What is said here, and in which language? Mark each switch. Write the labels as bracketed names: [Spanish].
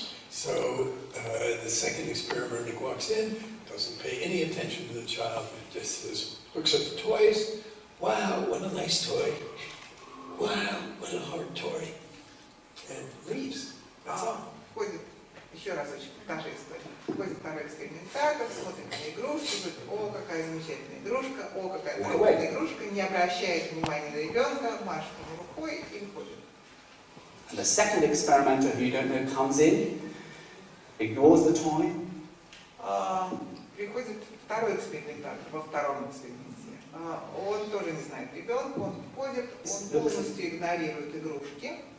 [English] So the second experimenter walks in, doesn't pay any attention to the child, just looks at the toys. Wow, what a nice toy. Wow, what a hard toy. And leaves. That's all. [Russian] Входит Еще разочек, та же история. Ходит второй экспериментатор, смотрит на игрушки, говорит: о, какая замечательная игрушка, о, какая трудная игрушка, не обращает внимания на ребенка, машет ему рукой и уходит. [English] And the second experimenter, who you don't know, comes in, ignores the toy. [Russian] Приходит второй экспериментатор во втором эксперименте. Он тоже не знает ребенка, он входит, он полностью игнорирует игрушки.